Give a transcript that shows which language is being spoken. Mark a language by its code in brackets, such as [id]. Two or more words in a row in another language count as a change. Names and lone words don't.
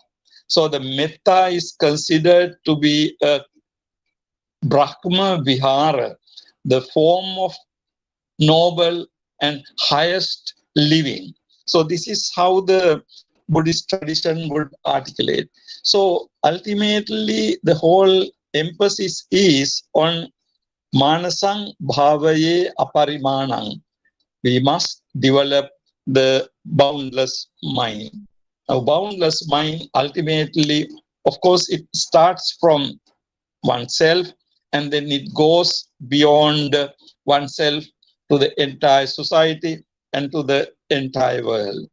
[en] So the metta is considered to be a [pi] Brahma Vihara, [en] the form of noble and highest living. So this is how the Buddhist tradition would articulate. So ultimately, the whole emphasis is on [pi] manasang bhavaye aparimanang. [en] We must develop the boundless mind. A boundless mind, ultimately, of course, it starts from oneself, and then it goes beyond oneself to the entire society and to the entire world.